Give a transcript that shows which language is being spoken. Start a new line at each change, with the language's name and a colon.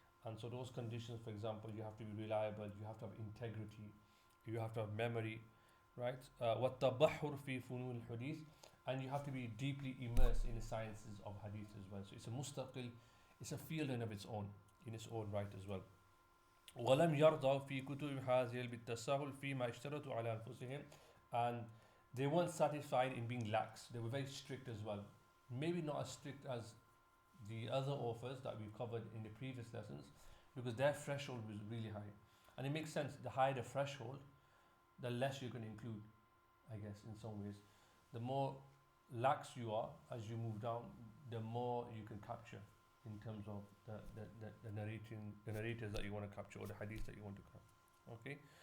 English: And so those conditions, for example, you have to be reliable, you have to have integrity, you have to have memory, right?
Arabic: وَالتَّبَحُّرْ فِي فُنُونِ الْحَدِيثِ,
English: and you have to be deeply immersed in the sciences of hadith as well. So it's a mustaqil, it's a field in its own right as well.
Arabic: وَلَمْ يَرْضَى فِي كُتُبِ هَذِهِ بِالتَّسَاهُلِ فِيمَا اشْتَرَطُوا عَلَى أَنفُسِهِمْ,
English: and they weren't satisfied in being lax. They were very strict as well. Maybe not as strict as the other authors that we've covered in the previous lessons, because their threshold was really high. And it makes sense, the higher the threshold, the less you can include, I guess, in some ways. The more lax you are as you move down, the more you can capture in terms of the narrators that you want to capture, or the hadith that you want to capture. Okay.